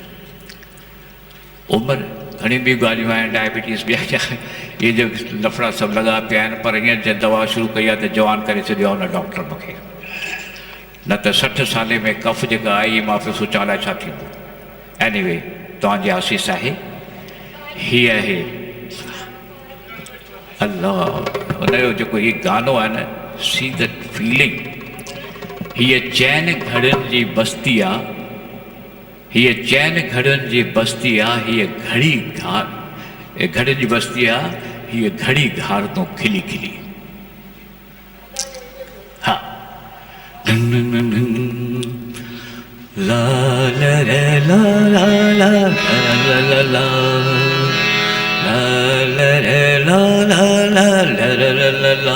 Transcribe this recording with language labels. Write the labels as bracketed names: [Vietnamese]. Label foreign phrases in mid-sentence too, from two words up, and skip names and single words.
[Sindhi] उमिरि घणी ॿी ॻाल्हियूं आहिनि, डायबिटीज़ ॿिया इहे जो लफड़ा सभु लॻा पिया आहिनि, पर हींअर जंहिं दवा शुरू कई आहे त जवान करे छॾियो आहे हुन डॉक्टर मूंखे। न त 60 साले में कफ जेका आई मां पियो सोचां अलाए छा थींदो। एनीवे तव्हांजी आसीस आहे, हीअ आहे अल्लाह हुनजो जेको हीउ गानो आहे न, [English] see that feeling [Sindhi] हीअ चैन घड़नि जी बस्ती आहे, हीअ चैन घड़नि जी बस्ती आहे, हीअ घड़ी घार घड़नि जी बस्ती आहे, हीअ घड़ी घार तो खिली खिली। हा ला ला रे ला ला ला ला ला ला ला रे ला ला ला ला ला ला ला।